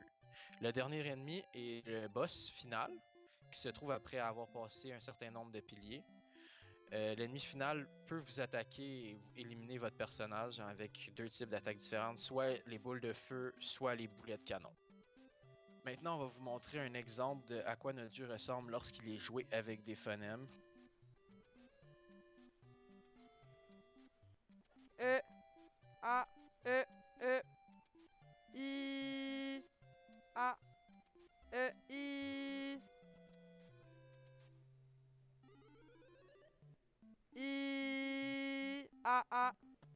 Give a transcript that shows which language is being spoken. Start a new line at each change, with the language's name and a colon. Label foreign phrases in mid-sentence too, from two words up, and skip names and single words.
French: Le dernier ennemi est le boss final, qui se trouve après avoir passé un certain nombre de piliers. L'ennemi final peut vous attaquer et vous éliminer votre personnage avec 2 types d'attaques différentes, soit les boules de feu, soit les boulets de canon. Maintenant, on va vous montrer un exemple de à quoi notre jeu ressemble lorsqu'il est joué avec des phonèmes. E A E E I A E I I A A